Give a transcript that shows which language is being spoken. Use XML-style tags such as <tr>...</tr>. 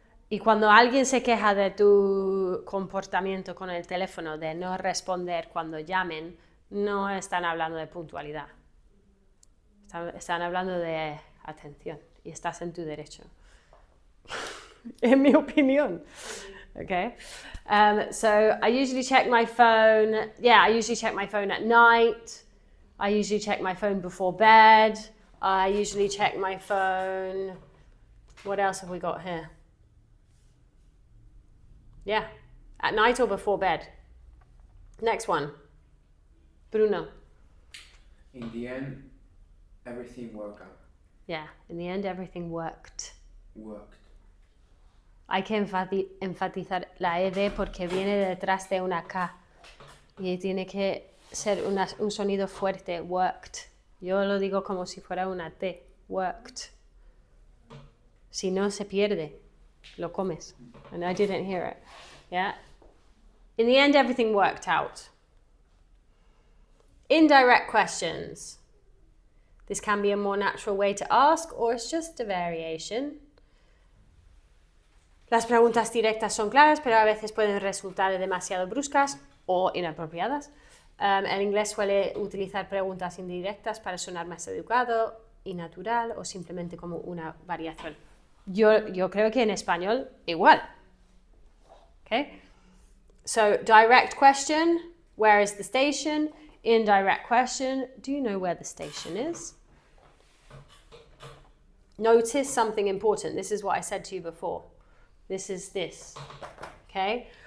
<es>Y cuando alguien se queja de tu comportamiento con el teléfono, de no responder cuando llamen, no están hablando de puntualidad. Están hablando de atención y estás en tu derecho. En mi opinión. Okay?</es> <en>So I usually check my phone. Yeah, I usually check my phone at night. I usually check my phone before bed. I usually check my phone. What else have we got here? Yeah, at night or before bed. Next one. Bruno. In the end, everything worked out. Yeah, in the end everything worked. Worked.</en> <es>Hay que enfatizar la ED porque viene detrás de una K. Y tiene que ser un sonido fuerte. Worked. Yo lo digo como si fuera una T.</es> <en>Worked.</en> <es>Si no, se pierde. Lo comes.</es> <en>And I didn't hear it. Yeah? In the end, everything worked out. Indirect questions. This can be a more natural way to ask, or it's just a variation.</en> <es>Las preguntas directas son claras, pero a veces pueden resultar demasiado bruscas o inapropiadas. El inglés suele utilizar preguntas indirectas para sonar más educado y natural o simplemente como una variación. Yo creo que en español igual.</es> <en>Okay? So, direct question, where is the station? Indirect question, do you know where the station is? Notice something important. This is what I said to you before. This is this. Okay?</en>